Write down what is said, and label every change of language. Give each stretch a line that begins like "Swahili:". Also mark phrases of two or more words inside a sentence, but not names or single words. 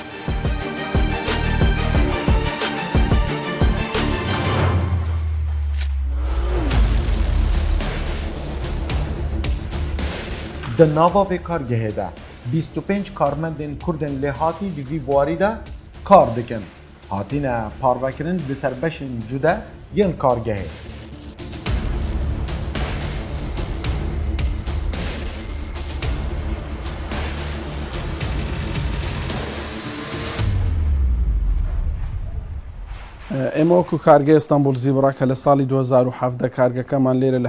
Kurdish: Di nava vê kargehê de 25 karmendên Kurdên lêhatî di vî buwarî de kar dikin. Hatîne parvekirin di ser beşên cude yên kargehê.
Central Kurdish: ئێمە وەکو کارگەی ئەستانبول زیبڕا کە لە ساڵی 2017 کارگەکەمان لێرە لە